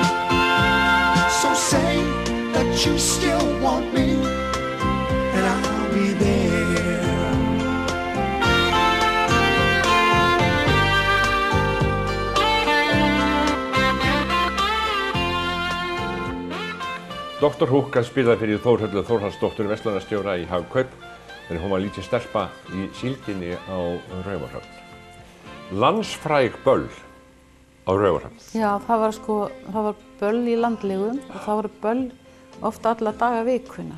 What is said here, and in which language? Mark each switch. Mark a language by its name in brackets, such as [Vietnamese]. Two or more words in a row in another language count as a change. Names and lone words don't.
[English] So say that you still want me, and I'll be there. [Icelandic] Dr. Hook spilaði fyrir Þórhöllu Þórhallsdóttur verslunarstjóra í Hagkaup þegar hún var lítið stelpa í síldinni á Raufarhöfn. Landsfræg böll á Raufarhöfn. Já, það var böll í landlegum og það voru böll ofta alla daga vikunar.